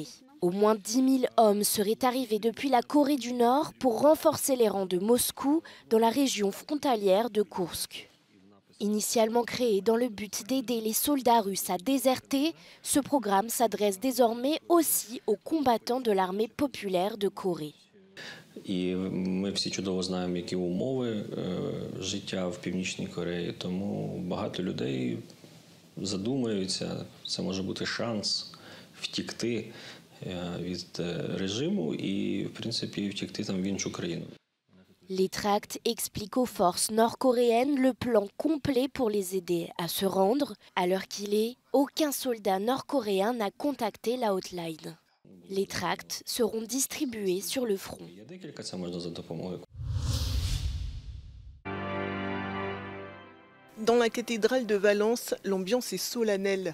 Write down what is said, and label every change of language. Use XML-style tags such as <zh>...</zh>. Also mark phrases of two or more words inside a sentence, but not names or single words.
<fr>Au moins 10 000 hommes seraient arrivés depuis la Corée du Nord pour renforcer les rangs de Moscou dans la région frontalière de Koursk. Initialement créé dans le but d'aider les soldats russes à déserter, ce programme s'adresse désormais aussi aux combattants de l'armée populaire de Corée.</fr> <uk>І ми всі чудово знаємо, які умови життя в Північній Кореї, тому багато людей задумаються, це може бути шанс втікти від режиму і, в принципі, втікти там в іншу країну.</uk> <fr>Les tracts expliquent aux forces nord-coréennes le plan complet pour les aider à se rendre. À l'heure qu'il est, aucun soldat nord-coréen n'a contacté la hotline. Les tracts seront distribués sur le front. Dans la cathédrale de Valence, l'ambiance est solennelle.</fr>